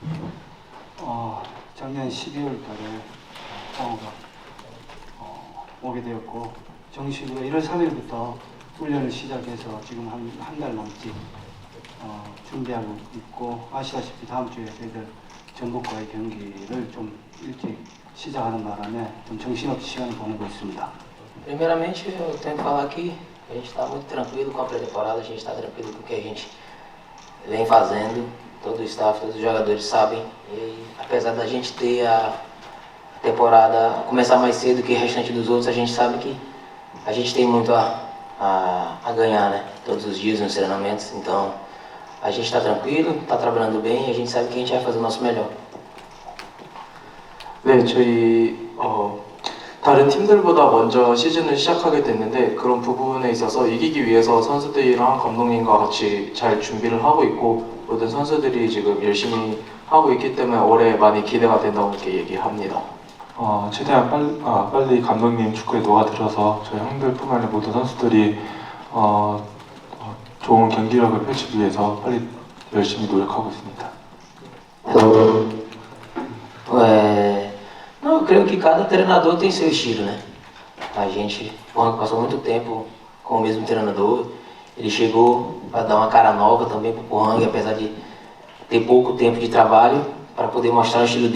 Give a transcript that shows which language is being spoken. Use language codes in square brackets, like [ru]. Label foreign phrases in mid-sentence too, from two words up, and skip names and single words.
[ko] 작년 12월 달에 창호가 오게 되었고, 정식으로 1월 3일부터 훈련을 시작해서 지금 한 달 넘게 준비하고 있고, 아시다시피 다음 주에 저희들 전북과의 경기를 좀 일찍 시작하는 바람에 좀 정신없이 시간을 보내고 있습니다. [pt] Primeiramente, eu tenho que falar que a gente está muito tranquilo com a pré-temporada, a gente está tranquilo com o que a gente vem fazendo, todo o staff, todos os jogadores sabem. E apesar da gente ter a temporada começar mais cedo que o restante dos outros, a gente sabe que a gente tem muito a ganhar, né? Todos os dias nos treinamentos. Então, a gente está tranquilo, está trabalhando bem e a gente sabe que a gente vai fazer o nosso melhor. [ko] 네, 저희 다른 팀들보다 먼저 시즌을 시작하게 됐는데 그런 부분에 있어서 이기기 위해서 선수들이랑 감독님과 같이 잘 준비를 하고 있고 모든 선수들이 지금 열심히 하고 있기 때문에 올해 많이 기대가 된다고 이렇게 얘기합니다. 최대한 빨리 감독님 축구에 녹아들어서 저희 형들뿐만 아니라 모든 선수들이 좋은 경기력을 펼치기 위해서 빨리 열심히 노력하고 있습니다. [pt] Não, eu creio que cada treinador tem seu estilo, né? A gente passou muito tempo com o mesmo treinador. Ele chegou para dar uma cara nova também para o Pohang, apesar de ter pouco tempo de trabalho, para poder mostrar o estilo dele.